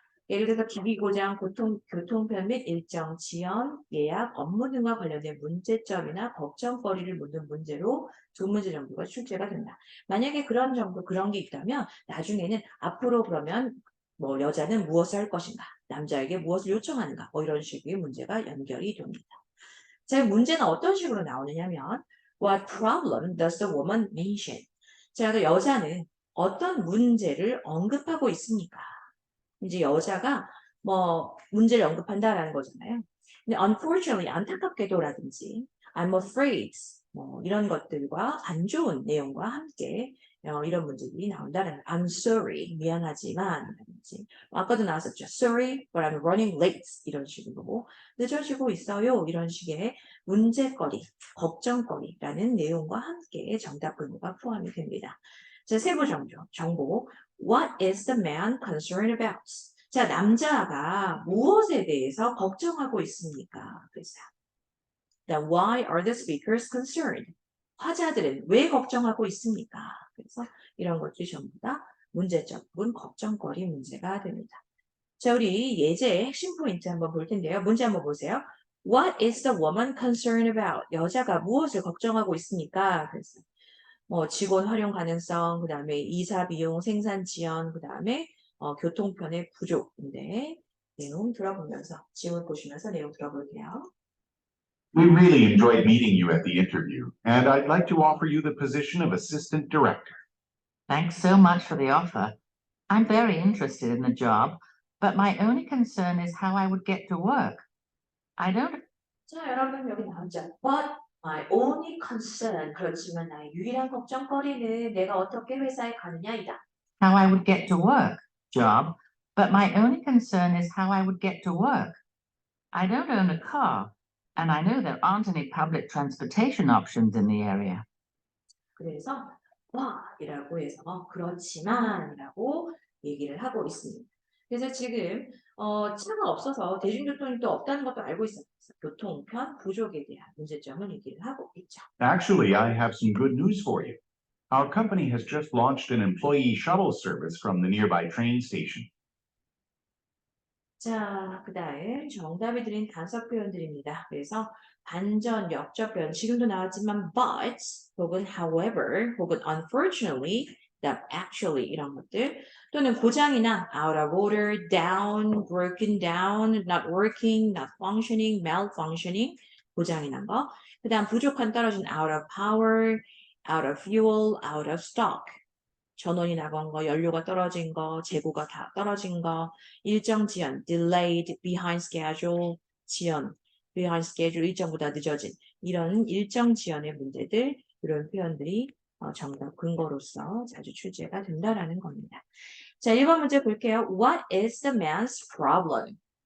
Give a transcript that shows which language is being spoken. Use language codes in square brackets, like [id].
[ko] 예를 들어서 기기고장, 교통편 및 일정 지연, 예약, 업무 등과 관련된 문제점이나 걱정거리를 묻는 문제로 두 문제 정도가 출제가 된다. 만약에 그런 게 있다면 나중에는 앞으로 그러면 뭐 여자는 무엇을 할 것인가, 남자에게 무엇을 요청하는가, 뭐 이런 식의 문제가 연결이 됩니다. 자, 문제는 어떤 식으로 나오느냐면 [en] What problem does the woman mention? [ko] 자, 그 여자는 어떤 문제를 언급하고 있습니까? 이제 여자가 뭐 문제를 언급한다라는 거잖아요. 근데 unfortunately 안타깝게도라든지 [en] I'm afraid [ko] 뭐 이런 것들과 안 좋은 내용과 함께 이런 문제들이 나온다는 [en] I'm sorry [ko] 미안하지만 라든지 아까도 나왔었죠. [en] Sorry but I'm running late [ko] 이런 식으로 늦어지고 있어요. 이런 식의 문제거리, 걱정거리라는 내용과 함께 정답 근거가 포함이 됩니다. 자, 세부 정보. [en] What is the man concerned about? [ko] 자, 남자가 무엇에 대해서 걱정하고 있습니까? 그래서 [en] why are the speakers concerned? [ko] 화자들은 왜 걱정하고 있습니까? 그래서 이런 것들이 전부 다 문제점 혹은 걱정거리 문제가 됩니다. 자, 우리 예제의 핵심 포인트 한번 볼 텐데요. 문제 한번 보세요. What is the woman concerned about? 여자가 무엇을 걱정하고 있습니까? 그래서 뭐 직원 활용 가능성, 그 다음에 이사 비용, 생산 지연, 그 다음에 교통편의 부족인데 내용 들어보면서 지문 보시면서 내용 들어볼게요. [en] We really enjoyed meeting you at the interview, and I'd like to offer you the position of assistant director. Thanks so much for the offer. I'm very interested in the job, but my only concern is how I would get to work. I don't [ko] 자, 여러분 여기 나오죠. [en] But my only concern, [ko] 그렇지만 나의 유일한 걱정거리는 내가 어떻게 회사에 가느냐이다. [en] how I would get to work job, but my only concern is how I would get to work. I don't own a car, and I know there aren't any public transportation options in the area. [ko] 그래서 이라고 해서 그렇지만이라고 얘기를 하고 있습니다. 그래서 지금 차가 없어서 대중교통이 또 없다는 것도 알고 있어요. 그래서 교통편 부족에 대한 문제점을 얘기를 하고 있죠. [en] Actually, I have some good news for you. Our company has just launched an employee shuttle service from the nearby train station. [ko] 자, 그 다음 정답이 드린 단서 표현들입니다. 그래서 반전, 역적 표현, 지금도 나왔지만 but, 혹은 however, 혹은 unfortunately, that actually 이런 것들 또는 고장이나 [en] out of order, [ko] down, [en] broken down, not working, not functioning, malfunctioning [ko] 고장이 난 거. 그 다음 부족한 떨어진 [en] out of power, out of fuel, out of stock. [ko] 전원이 나간 거, 연료가 떨어진 거, 재고가 다 떨어진 거, 일정 지연, delayed, [en] behind schedule, [ko] 지연, behind schedule, 일정보다 늦어진 이런 일정 지연의 문제들 이런 표현들이 정답 근거로서 자주 출제가 된다라는 겁니다. 자, 1번 문제 볼게요. [en] What is the man's problem?